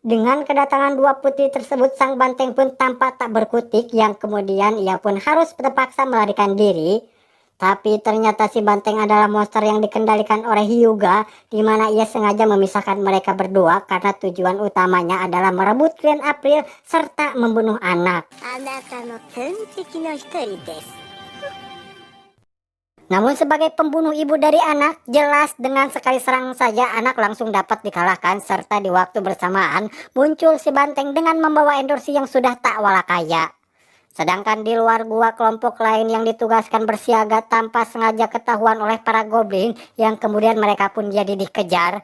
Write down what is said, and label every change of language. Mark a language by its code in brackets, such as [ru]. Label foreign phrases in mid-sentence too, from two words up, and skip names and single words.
[id] Dengan kedatangan 2 putri tersebut, sang banteng pun tampak tak berkutik, yang kemudian ia pun harus terpaksa melarikan diri. Tapi ternyata si banteng adalah monster yang dikendalikan oleh Hyuga, di mana ia sengaja memisahkan mereka berdua karena tujuan utamanya adalah merebut Green April serta membunuh anak. [ja] あなたの天敵の一人です。 [id] Namun sebagai pembunuh ibu dari anak, jelas dengan sekali serang saja anak langsung dapat dikalahkan, serta di waktu bersamaan muncul si banteng dengan membawa endorsi yang sudah tak walakaya. Sedangkan di luar gua, kelompok lain yang ditugaskan bersiaga tanpa sengaja ketahuan oleh para goblin, yang kemudian mereka pun jadi dikejar.